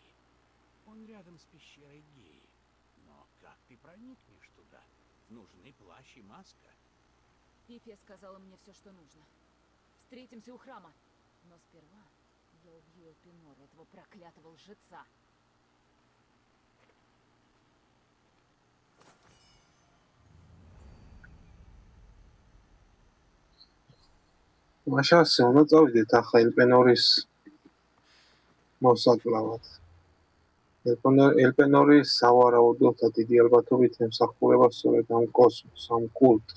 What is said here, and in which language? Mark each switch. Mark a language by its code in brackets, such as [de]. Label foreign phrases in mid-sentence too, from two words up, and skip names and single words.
[ru] Он рядом с пещерой Геи. Но как ты проникнешь туда? Нужны плащ и маска. Пифия сказала мне все, что нужно. Встретимся у храма. Но сперва я убью Элпинора, этого проклятого лжеца. [ka] მაშასე უნდა წავიდეთ ახლა ელპენორის მოსაკლავად. ელპენორი სავარაუდოდ და დიდი ალბათობით ემსახურება სწორედ ამ კოსმოსს, ამ კულტს.